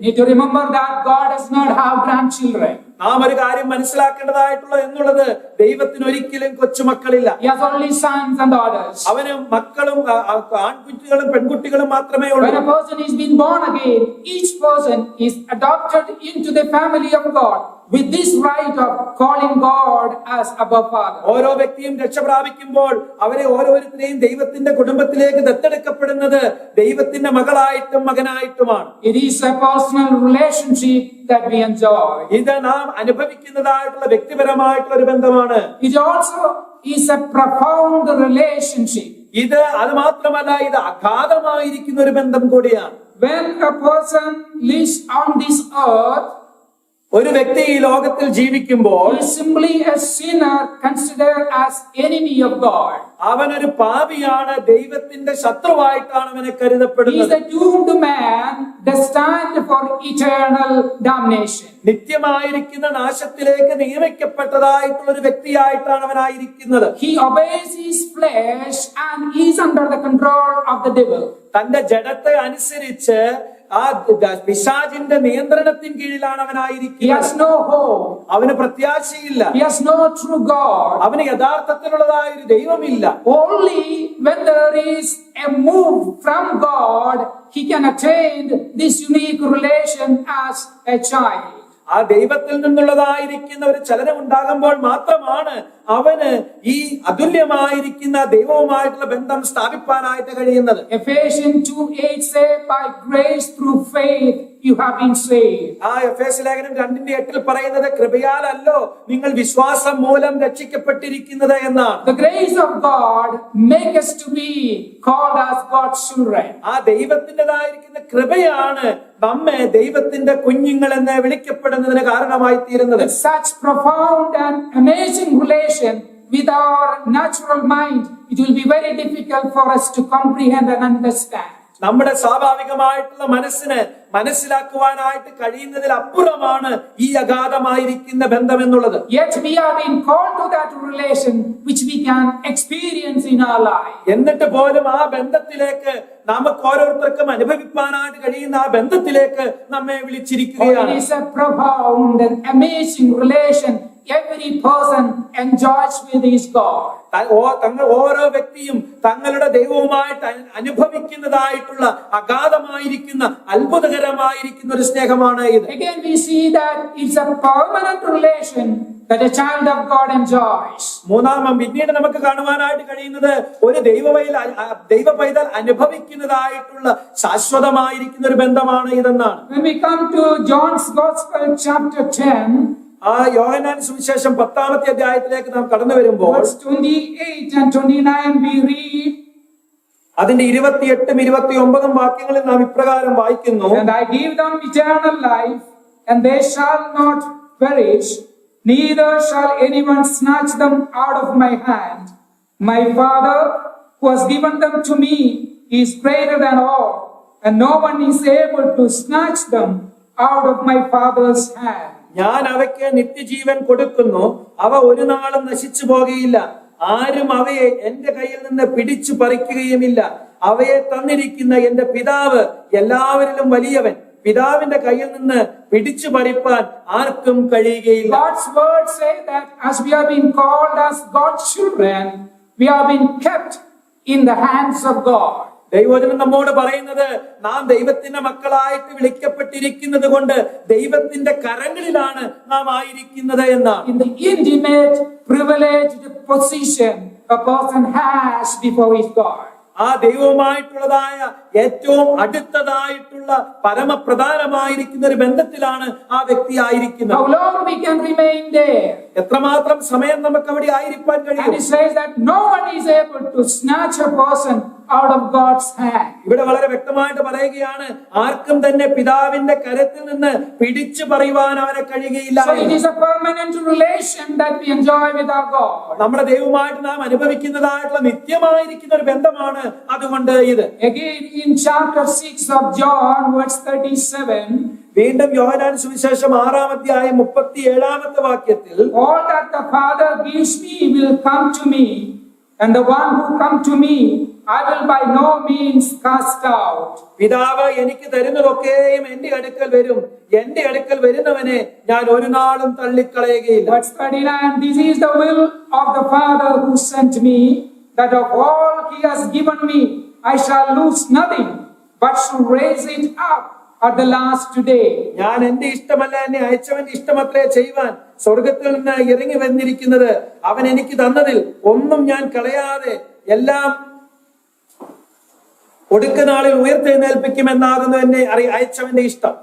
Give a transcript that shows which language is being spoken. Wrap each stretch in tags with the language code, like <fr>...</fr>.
<en>Need to remember that God does not have grandchildren.</en> <ml>നാം ഒരു കാര്യം മനസ്സിലാക്കേണ്ടതായിട്ടുള്ളത് എന്നുള്ളത്, ദൈവത്തിന് ഒരിക്കലും കൊച്ചുമക്കളില്ല.</ml> <en>He has only sons and daughters.</en> <ml>അവന് മക്കളും ആൺകുട്ടികളും പെൺകുട്ടികളും മാത്രമേ ഉള്ളൂ.</ml> <en>When a person is being born again, each person is adopted into the family of God with this right of calling God as Abba Father.</en> <ml>ഓരോ വ്യക്തിയും രക്ഷ പ്രാപിക്കുമ്പോൾ അവരെ ഓരോരുത്തരെയും ദൈവത്തിന്റെ കുടുംബത്തിലേക്ക് ദത്തെടുക്കപ്പെടുന്നത് ദൈവത്തിന്റെ മകളായിട്ടും മകനായിട്ടുമാണ്.</ml> <en>It is a personal relationship that we enjoy.</en> <ml>ഇത് നാം അനുഭവിക്കുന്നതായിട്ടുള്ള വ്യക്തിപരമായിട്ടുള്ള ഒരു ബന്ധമാണ്.</ml> <en>It also is a profound relationship.</en> <ml>അത് മാത്രമല്ല, ഇത് അഗാധമായിരിക്കുന്ന ഒരു ബന്ധം കൂടിയാണ്.</ml> <en>When a person lives on this earth,</en> <ml>ഒരു വ്യക്തി ഈ ലോകത്തിൽ ജീവിക്കുമ്പോൾ</ml> <en>he is simply a sinner considered as enemy of God.</en> <ml>അവനൊരു പാപിയാണ്, ദൈവത്തിന്റെ ശത്രുവായിട്ടാണ് അവനെ</ml> <en>He is</en> <ml>കരുതപ്പെടുന്നത്.</ml> <en>a doomed man destined for eternal damnation.</en> <ml>നിത്യമായിരിക്കുന്ന നാശത്തിലേക്ക് നിയമിക്കപ്പെട്ടതായിട്ടുള്ള ഒരു വ്യക്തിയായിട്ടാണ് അവനായിരിക്കുന്നത്.</ml> <en>He obeys his flesh and is under the control of the devil.</en> <ml>തന്റെ ജഡത്തെ അനുസരിച്ച് ആ പിശാചിന്റെ നിയന്ത്രണത്തിന് കീഴിലാണ്</ml> <en>He</en> <ml>അവനായിരിക്കുന്നത്.</ml> <en>has no hope.</en> <ml>അവന് പ്രത്യാശയില്ല.</ml> <en>He has no true God.</en> <ml>അവന് യഥാർത്ഥത്തിലുള്ളതായ ഒരു ദൈവമില്ല.</ml> <en>Only when there is a move from God, he can attain this unique relation as a child.</en> <ml>ആ ദൈവത്തിൽ നിന്നുള്ളതായിരിക്കുന്ന ഒരു ചലനം ഉണ്ടാകുമ്പോൾ മാത്രമാണ് അവന് ഈ അതുല്യമായിരിക്കുന്ന ദൈവവുമായിട്ടുള്ള ബന്ധം സ്ഥാപിക്കാനായിട്ട് കഴിയുന്നത്.</ml> <en>Ephesians 2:8 say, by grace through faith you have been saved.</en> <ml>ആ എഫേസ്യ ലേഖനം 2:8 പറയുന്നത്, കൃപയാലല്ലോ നിങ്ങൾ വിശ്വാസം മൂലം രക്ഷിക്കപ്പെട്ടിരിക്കുന്നത് എന്നാണ്.</ml> <en>The grace of God make us to be called as God's children.</en> <ml>ആ ദൈവത്തിൻ്റെതായിരിക്കുന്ന കൃപയാണ് നമ്മെ ദൈവത്തിന്റെ കുഞ്ഞുങ്ങൾ എന്ന് വിളിക്കപ്പെടുന്നതിന് കാരണമായി തീരുന്നത്.</ml> <en>With such profound and amazing relation with our natural mind, it will be very difficult for us to comprehend and understand.</en> <ml>നമ്മുടെ സ്വാഭാവികമായിട്ടുള്ള മനസ്സിന് മനസ്സിലാക്കുവാനായിട്ട് കഴിയുന്നതിൽ അപ്പുറമാണ് ഈ അഗാധമായിരിക്കുന്ന ബന്ധം എന്നുള്ളത്.</ml> <en>Yet we are being called to that relation which we can experience in our life.</en> <ml>എന്നിട്ട് പോലും ആ ബന്ധത്തിലേക്ക് നമുക്ക് ഓരോരുത്തർക്കും അനുഭവിക്കാനായിട്ട് കഴിയുന്ന ആ ബന്ധത്തിലേക്ക് നമ്മെ വിളിച്ചിരിക്കുകയാണ്.</ml> <en>It is a profound and amazing relation every person enjoys with his God.</en> <ml>ഓരോ വ്യക്തിയും തങ്ങളുടെ ദൈവവുമായിട്ട് അനുഭവിക്കുന്നതായിട്ടുള്ള അഗാധമായിരിക്കുന്ന അത്ഭുതകരമായിരിക്കുന്ന ഒരു സ്നേഹമാണ് ഇത്.</ml> <en>Again we see that it's a permanent relation that a child of God enjoys.</en> <ml>പിന്നീട് നമുക്ക് കാണുവാനായിട്ട് കഴിയുന്നത് ഒരു ദൈവ പൈതൽ അനുഭവിക്കുന്നതായിട്ടുള്ള ശാശ്വതമായിരിക്കുന്ന ഒരു ബന്ധമാണ് ഇതെന്നാണ്.</ml> <en>When we come to John's Gospel chapter 10,</en> <ml>ആ യോഹന്നാൻ സുവിശേഷം 10-ാമത്തെ അധ്യായത്തിലേക്ക് നാം കടന്നു വരുമ്പോൾ</ml> <en>verse 28 and 29 we read,</en> <ml>അതിന്റെ 28ഉം 29ഉം വാക്യങ്ങളിൽ നാം ഇപ്രകാരം വായിക്കുന്നു.</ml> <en>and I give them eternal life, and they shall not perish, neither shall anyone snatch them out of my hand. My Father, who has given them to me, is greater than all, and no one is able to snatch them out of my Father's hand.</en> <ml>ഞാൻ അവയ്ക്ക് നിത്യജീവൻ കൊടുക്കുന്നു, അവ ഒരു നാളും നശിച്ചു പോകുകയില്ല, ആരും അവയെ എന്റെ കയ്യിൽ നിന്ന് പിടിച്ചു പറിക്കുകയുമില്ല. അവയെ തന്നിരിക്കുന്ന എന്റെ പിതാവ് എല്ലാവരിലും വലിയവൻ, പിതാവിന്റെ കയ്യിൽ നിന്ന് പിടിച്ചു പറിപ്പാൻ ആർക്കും കഴിയുകയില്ല.</ml> <en>God's word say that as we are being called as God's children, we are being kept in the hands of God.</en> <ml>ദൈവവചനം നമ്മോട് പറയുന്നത്, നാം ദൈവത്തിന്റെ മക്കളായിട്ട് വിളിക്കപ്പെട്ടിരിക്കുന്നത് കൊണ്ട് ദൈവത്തിന്റെ കരങ്ങളിലാണ് നാം ആയിരിക്കുന്നത് എന്നാണ്.</ml> <en>In the intimate, privileged position a person has before his God.</en> <ml>ആ ദൈവവുമായിട്ടുള്ളതായ ഏറ്റവും അടുത്തതായിട്ടുള്ള പരമപ്രധാനമായിരിക്കുന്ന ഒരു ബന്ധത്തിലാണ് ആ വ്യക്തി ആയിരിക്കുന്നത്.</ml> <en>How long we can remain there?</en> <ml>എത്രമാത്രം സമയം നമുക്ക് അവിടെ ആയിരിക്കാൻ</ml> <en>And</en> <ml>കഴിയും?</ml> <en>it says that no one is able to snatch a person out of God's hand.</en> <ml>ഇവിടെ വളരെ വ്യക്തമായിട്ട് പറയുകയാണ്, ആർക്കും തന്നെ പിതാവിന്റെ കരത്തിൽ നിന്ന് പിടിച്ചു പറയുവാൻ അവനെ കഴിയുകയില്ല.</ml> <en>So it is a permanent relation that we enjoy with our God.</en> <ml>നമ്മുടെ ദൈവവുമായിട്ട് നാം അനുഭവിക്കുന്നതായിട്ടുള്ള നിത്യമായിരിക്കുന്ന ഒരു ബന്ധമാണ് അതുകൊണ്ട് ഇത്.</ml> <en>Again in chapter 6 of John verse 37,</en> <ml>വീണ്ടും യോഹന്നാൻ സുവിശേഷം 6:37</ml> <en>all that the Father gives me will come to me, and the one who come to me I will by no means cast out.</en> <ml>പിതാവ് എനിക്ക് തരുന്നതൊക്കെയും എന്റെ അടുക്കൽ വരും, എന്റെ അടുക്കൽ വരുന്നവനെ ഞാൻ ഒരു നാളും തള്ളിക്കളയുകയില്ല.</ml> <en>Verse 39, this is the will of the Father who sent me, that of all he has given me I shall lose nothing, but should raise it up at the last day.</en> <ml>ഞാൻ എന്റെ ഇഷ്ടമല്ല, എന്നെ അയച്ചവന്റെ ഇഷ്ടമത്രേ ചെയ്യുവാൻ സ്വർഗത്തിൽ നിന്ന് ഇറങ്ങി വന്നിരിക്കുന്നത്. അവൻ എനിക്ക് തന്നതിൽ ഒന്നും ഞാൻ കളയാതെ എല്ലാം ഒടുക്കനാളിൽ ഉയർത്തെഴുന്നേൽപ്പിക്കുമെന്നാകുന്നു എന്നെ അയച്ചവന്റെ ഇഷ്ടം.</ml>